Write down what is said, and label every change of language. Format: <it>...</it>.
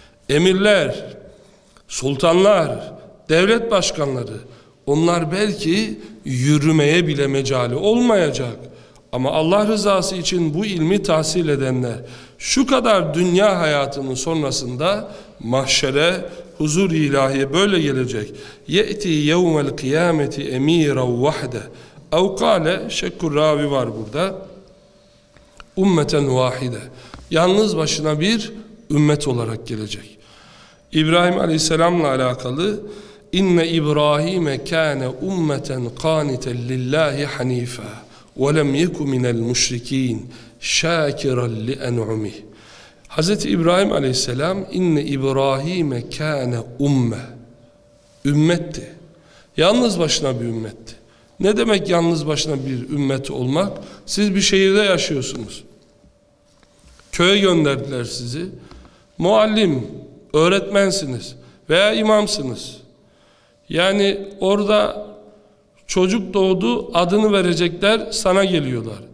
<tr>Emirler, sultanlar, devlet başkanları, onlar belki yürümeye bile mecali olmayacak. Ama Allah rızası için bu ilmi tahsil edenler şu kadar dünya hayatının sonrasında mahşere, huzur-i ilahiye böyle gelecek.</tr> <ar>يَئْتِي يَوْمَ الْقِيَامَةِ اَم۪يرًا وَحْدًا اَوْ قَالَ شَكُّ الرَّاوِ</ar> <tr>var burada.</tr> <ar>اُمَّةً وَاحِدًا</ar> <tr>yalnız başına bir ümmet olarak gelecek. İbrahim Aleyhisselam'la alakalı</tr> <ar>اِنَّ اِبْرَاهِيمَ كَانَ اُمَّةً قَانِتًا لِلّٰهِ حَن۪يفًا وَلَمْ يَكُ مِنَ الْمُشْرِك۪ينَ شَاكِرًا لِأَنْعُمِهِ</ar> <tr>Hazreti İbrahim Aleyhisselam inne İbrahim'e kâne umme ümmetti. Yalnız başına bir ümmetti. Ne demek yalnız başına bir ümmet olmak? Siz bir şehirde yaşıyorsunuz. Köye gönderdiler sizi. Muallim, öğretmensiniz veya imamsınız. Yani orada çocuk doğdu, adını verecekler, sana geliyorlar.</tr>